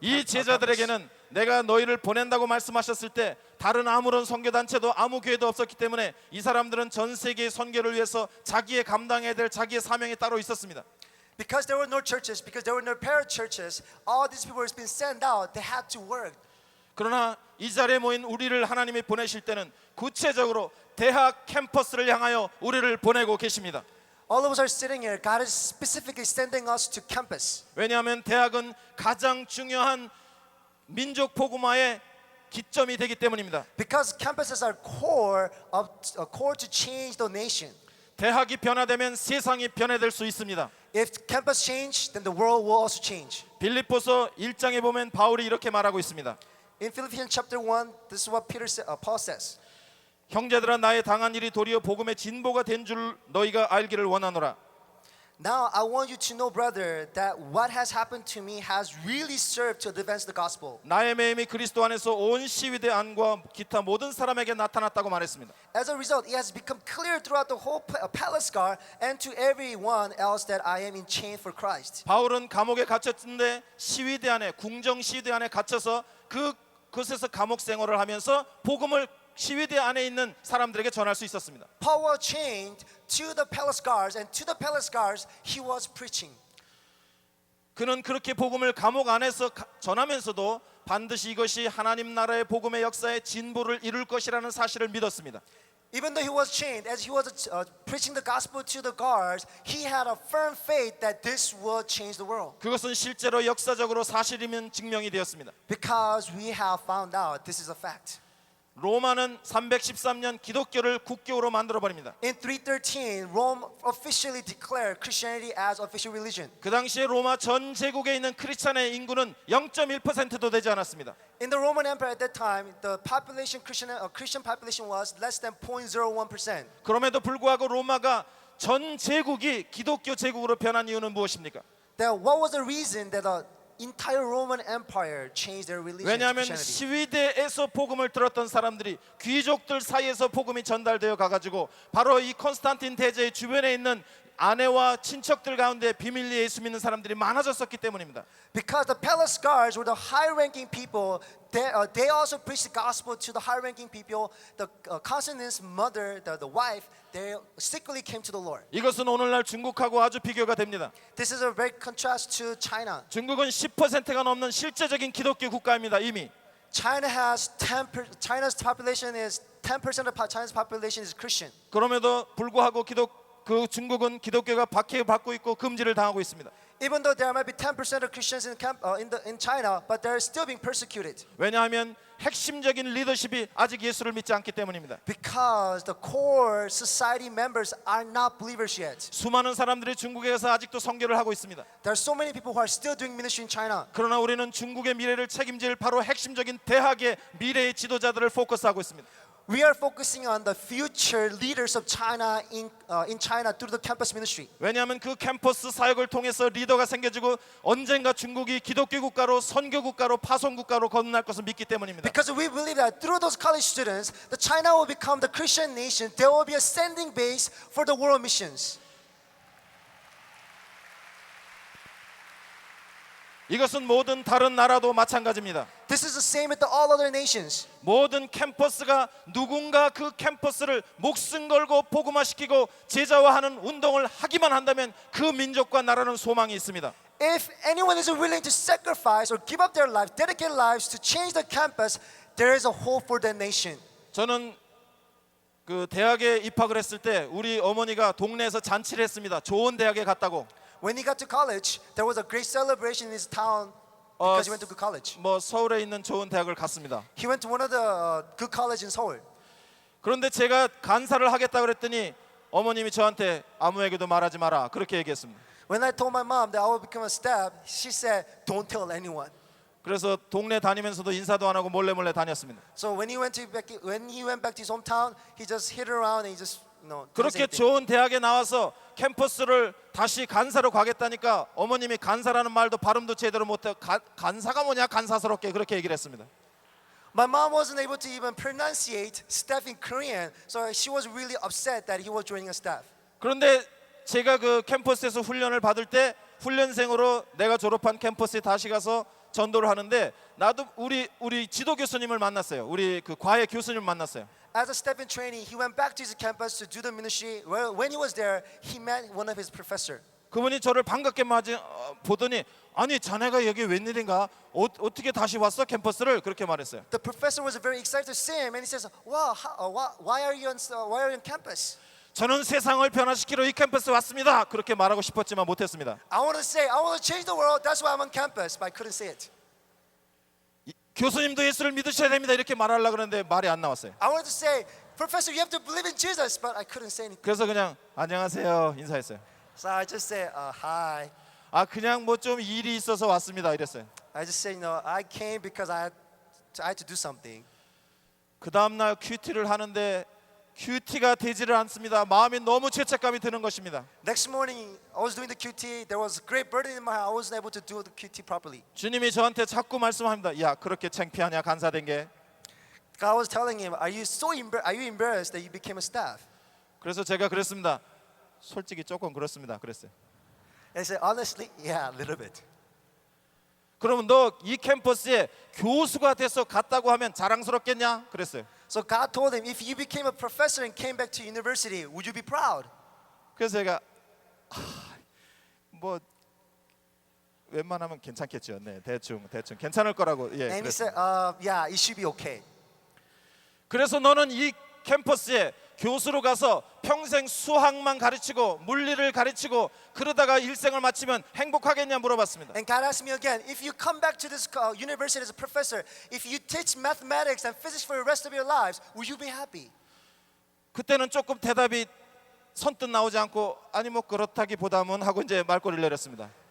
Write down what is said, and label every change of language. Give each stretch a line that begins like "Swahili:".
Korean: 이 제자들에게는 내가 너희를 보낸다고 말씀하셨을 때 다른 아무런 선교단체도 아무 교회도 없었기 때문에 이 사람들은 전 세계의 선교를 위해서 자기의 감당해야 될 자기의 사명이 따로 있었습니다.
English: Because there were no churches, because there were no parachurches, all these people were being sent out. They had to work.
Korean: 그러나 이 자리에 모인 우리를 하나님이 보내실 때는 구체적으로 대학 캠퍼스를 향하여 우리를 보내고 계십니다.
English: All of us are sitting here. God is specifically sending us to campus.
Korean: 왜냐하면 대학은 가장 중요한 민족 복음화의 기점이 되기 때문입니다.
English: Because campuses are core to change the nation.
Korean: 대학이 변화되면 세상이 변화될 수 있습니다.
English: If campus change, then the world will also change.
Korean: 빌립보서 1장에 보면 바울이 이렇게 말하고 있습니다.
English: In Philippians chapter 1, this is what Paul says.
Korean: 형제들아 나의 당한 일이 도리어 복음의 진보가 된 줄 너희가 알기를 원하노라.
English: Now I want you to know, brother, that what has happened to me has really served to advance the gospel.
Korean: 나의 매임이 그리스도 안에서 온 시위대 안과 기타 모든 사람에게 나타났다고 말했습니다.
English: As a result, it has become clear throughout the whole palace guard and to everyone else that I am in chain for Christ.
Korean: 바울은 감옥에 갇혔는데 시위대 안에 궁정 시위대 안에 갇혀서 그곳에서 감옥 생활을 하면서 복음을 시위대 안에 있는 사람들에게 전할 수 있었습니다.
English: Paul was chained to the palace guards, and to the palace guards he was preaching.
Korean: 그는 그렇게 복음을 감옥 안에서 전하면서도 반드시 이것이 하나님 나라의 복음의 역사의 진보를 이룰 것이라는 사실을 믿었습니다.
English: Even though he was chained, as he was preaching the gospel to the guards, he had a firm faith that this would change the world.
Korean: 그것은 실제로 역사적으로 사실이면 증명이 되었습니다.
English: Because we have found out this is a fact.
Korean: 로마는 313년 기독교를 국교로 만들어 버립니다.
English: In 313, Rome officially declared Christianity as official religion.
Korean: 그 당시에 로마 전 제국에 있는 크리스찬의 인구는 0.1%도 되지 않았습니다.
English: In the Roman Empire at that time, the population Christian population was less than 0.01%.
Korean: 그럼에도 불구하고 로마가 전 제국이 기독교 제국으로 변한 이유는 무엇입니까?
English: Then what was the reason that the entire Roman Empire changed their religion to
Korean: 왜냐하면
English: Christianity?
Korean: 시위대에서 복음을 들었던 사람들이 귀족들 사이에서 복음이 전달되어 가가지고 바로 이 콘스탄틴 대제의 주변에 있는 아내와 친척들 가운데 비밀리에 예수 믿는 사람들이 많아졌었기 때문입니다.
English: Because the palace guards were the high-ranking people, they also preached the gospel to the high-ranking people. The Constantine's mother, the wife, they secretly came to the Lord.
Korean: 이것은 오늘날 중국하고 아주 비교가 됩니다.
English: This is a very contrast to China.
Korean: 중국은 10%가 넘는 실제적인 기독교 국가입니다. 이미.
English: China's population is 10% of China's population is Christian.
Korean: 그럼에도 불구하고 중국은 기독교가 박해받고 있고 금지를 당하고 있습니다.
English: Even though there might be 10% of Christians in China, but they're still being persecuted.
Korean: 왜냐하면 핵심적인 리더십이 아직 예수를 믿지 않기 때문입니다.
English: Because the core society members are not believers yet.
Korean: 수많은 사람들이 중국에 가서 아직도 선교를 하고 있습니다.
English: There are so many people who are still doing ministry in China.
Korean: 그러나 우리는 중국의 미래를 책임질 바로 핵심적인 대학의 미래의 지도자들을 포커스하고 있습니다.
English: We are focusing on the future leaders of China in China through the campus ministry.
Korean: 왜냐하면 그 캠퍼스 사역을 통해서 리더가 생겨지고 언젠가 중국이 기독교 국가로 선교 국가로 파송 국가로 거듭날 것을 믿기 때문입니다.
English: Because we believe that through those college students, the China will become the Christian nation. There will be a standing base for the world missions.
Korean: 이것은 모든 다른 나라도 마찬가지입니다.
English: This is the same with all other nations.
Korean: 모든 캠퍼스가 누군가 그 캠퍼스를 목숨 걸고 복음화시키고 제자화하는 운동을 하기만 한다면 그 민족과 나라는 소망이 있습니다.
English: If anyone is willing to sacrifice or give up their life, dedicate lives to change the campus, there is a hope for that nation.
Korean: 저는 그 대학에 입학을 했을 때 우리 어머니가 동네에서 잔치를 했습니다. 좋은 대학에 갔다고.
English: When he got to college, there was a great celebration in his town because he went to good college.
Korean: 뭐 서울에 있는 좋은 대학을 갔습니다.
English: He went to one of the good college in Seoul.
Korean: 그런데 제가 간사를 하겠다 그랬더니 어머님이 저한테 아무에게도 말하지 마라 그렇게 얘기했습니다.
English: When I told my mom that I would become a staff, she said, "Don't tell anyone."
Korean: 그래서 동네 다니면서도 인사도 안 하고 몰래 다녔습니다.
English: So when he went back to his hometown, he just hid around and he just didn't say
Korean: 그렇게
English: anything.
Korean: 좋은 대학에 나와서 캠퍼스를 다시 간사로 가겠다니까 어머님이 간사라는 말도 발음도 제대로 못해 간사가 뭐냐 간사스럽게 그렇게 얘기를 했습니다.
English: My mom wasn't able to even pronunciate staff in Korean, so she was really upset that he was joining a staff.
Korean: 그런데 제가 그 캠퍼스에서 훈련을 받을 때 훈련생으로 내가 졸업한 캠퍼스에 다시 가서 전도를 하는데 나도 우리 지도 교수님을 만났어요. 우리 그 과외 교수님을 만났어요.
English: As a staff in training, he went back to his campus to do the ministry. Well, when he was there, he met one of his professors.
Korean: 그분이 저를 반갑게 보더니 아니 자네가 여기 웬일인가 어떻게 다시 왔어 캠퍼스를 그렇게 말했어요.
English: The professor was very excited to see him, and he says, "Wow, why are you on campus?"
Korean: 저는 세상을 변화시키러 이 캠퍼스에 왔습니다. 그렇게 말하고 싶었지만 못했습니다.
English: I want to say, I want to change the world. That's why I'm on campus, but I couldn't say it.
Korean: 교수님도 예수를 믿으셔야 됩니다. 이렇게 말하려고 그러는데 말이 안 나왔어요.
English: I wanted to say, Professor, you have to believe in Jesus, but I couldn't say anything.
Korean: 그래서 그냥 안녕하세요 인사했어요.
English: So I just said, "Hi."
Korean: 아 그냥 뭐 좀 일이 있어서 왔습니다 이랬어요.
English: I just said, I came because I had to do something.
Korean: 그 다음 날 큐티를 하는데 큐티가 되지를 않습니다. 마음이 너무 죄책감이 드는 것입니다.
English: Next morning, I was doing the QT. There was a great burden in my heart. I wasn't able to do the QT properly.
Korean: 주님이 저한테 자꾸 말씀합니다. 야 그렇게 창피하냐 간사된 게.
English: God was telling him, are you embarrassed that you became a staff?
Korean: 그래서 제가 그랬습니다. 솔직히 조금 그렇습니다. 그랬어요.
English: And I said, honestly, yeah, a little bit.
Korean: 그러면 너 이 캠퍼스에 교수가 돼서 갔다고 하면 자랑스럽겠냐? 그랬어요.
English: So God told him, if you became a professor and came back to university, would you be proud?
Korean: 그래서 제가 뭐 웬만하면 괜찮겠죠. 네, 대충 괜찮을 거라고. 예.
English: And he
Korean: 그랬어요.
English: said, yeah, it should be okay.
Korean: 그래서 너는 이 캠퍼스에 교수로 가서 평생 수학만 가르치고 물리를 가르치고 그러다가 일생을 마치면 행복하겠냐 물어봤습니다.
English: And God asked me again, if you come back to this university as a professor, if you teach mathematics and physics for the rest of your lives, will you be happy?
Korean: 그때는 조금 대답이 선뜻 나오지 않고 아니 뭐 그렇다기보다는 하고 이제 말꼬리를 내렸습니다.